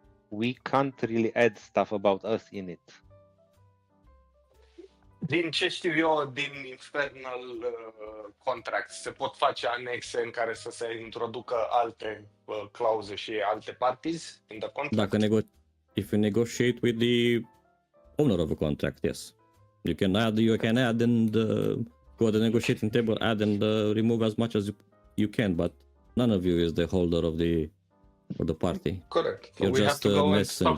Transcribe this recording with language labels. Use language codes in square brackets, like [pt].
[en] We can't really add stuff about us in it. [ro] Din ce știu eu, din Infernal Contracts, se pot face anexe în care să se introducă alte clauze și alte [en] parties in the contract. If you negotiate with the owner of a contract, yes, you can add and go to the negotiating table, add and remove as much as you can, but none of you is the holder of the party. Correct. So You're we have just to go and talk